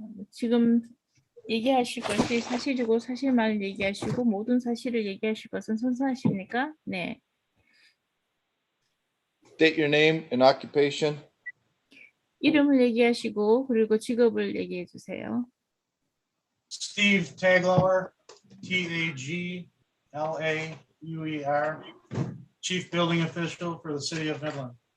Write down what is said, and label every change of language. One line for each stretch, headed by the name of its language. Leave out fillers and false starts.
Korean: 지금 얘기하실 것이 사실이고 사실만을 얘기하시고 모든 사실을 얘기하실 것은 선서하십니까? 네.
English: State your name and occupation.
Korean: 이름을 얘기하시고 그리고 직업을 얘기해 주세요.
English: Steve Taglauer, Taglauer, Chief Building Official for the City of Midland.